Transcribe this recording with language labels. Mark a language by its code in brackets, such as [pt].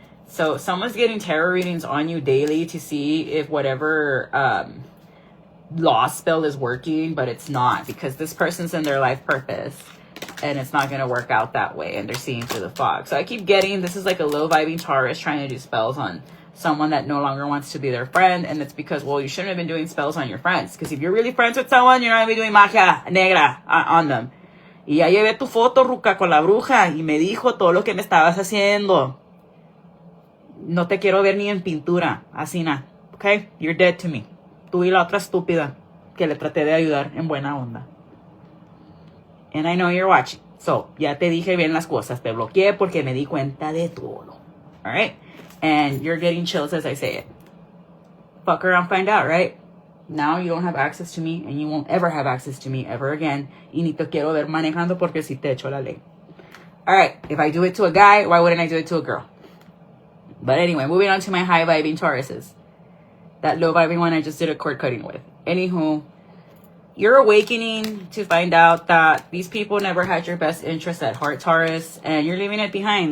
[en] So someone's getting tarot readings on you daily to see if whatever law spell is working, but it's not, because this person's in their life purpose and it's not going to work out that way, and they're seeing through the fog. So I keep getting, this is like a low vibing Taurus trying to do spells on someone that no longer wants to be their friend. And it's because, well, you shouldn't have been doing spells on your friends, because if you're really friends with someone, you're not going to be doing [es] magia negra [en] on them. [es] Y ya llevé tu foto, ruca, con la bruja, y me dijo todo lo que me estabas haciendo. No te quiero ver ni en pintura, así na. [en] Okay? You're dead to me. [es] Tú y la otra estúpida que le traté de ayudar en buena onda. [en] And I know you're watching. [es] So, ya te dije bien las cosas. Te bloqueé porque me di cuenta de todo. [en] Alright? And you're getting chills as I say it. Fuck around, find out, right? Now you don't have access to me, and you won't ever have access to me ever again. [es] Y ni te quiero ver manejando porque si te echo la ley. [en] Alright, if I do it to a guy, why wouldn't I do it to a girl? But anyway, moving on to my high vibing Tauruses. That low vibing one I just did a cord cutting with. Anywho, you're awakening to find out that these people never had your best interest at heart, Taurus, and you're leaving it behind.